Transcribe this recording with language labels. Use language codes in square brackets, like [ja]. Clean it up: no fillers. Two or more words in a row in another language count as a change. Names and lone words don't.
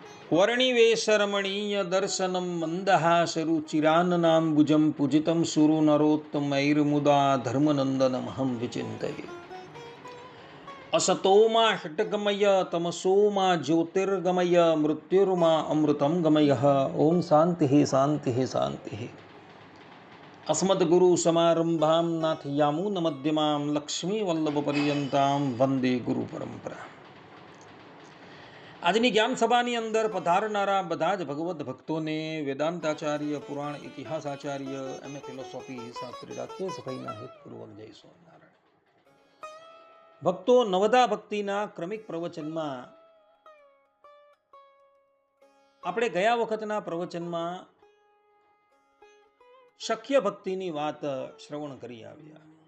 [sa] વર્ણિવેશરમણીય દર્શનમ મંદહાસરુચિરાન્નાંબુજં પૂજિतं સુરનરોત્તમૈર્મુદા ધર્મનંદનમહં વિચિन्तये. असतोमा षट्गमय तमसोमा ज्योतिर्गमय मृत्युर्मा अमृतं गमयः. ओम शांति शांति शांति. अस्मद्गुरु समारंभां नाथयामुन मध्यमां लक्ष्मी वल्लभ पर्यंतां वंदे गुरु परंपरा. [gu] આજની જ્ઞાન સભાની અંદર પધારનારા બધા જ ભગવદ્ ભક્તોને વેદાંતાચાર્ય, પુરાણ ઇતિહાસાચાર્ય, એમ ફિલોસોફી શાસ્ત્રી રાકેશ ભાઈના હિતપૂર્વક જય સ્વામિનારાયણ. ભક્તો, નવદા ભક્તિના ક્રમિક પ્રવચનમાં આપણે ગયા વખતના પ્રવચનમાં શક્ય ભક્તિની વાત શ્રવણ કરી આવ્યા.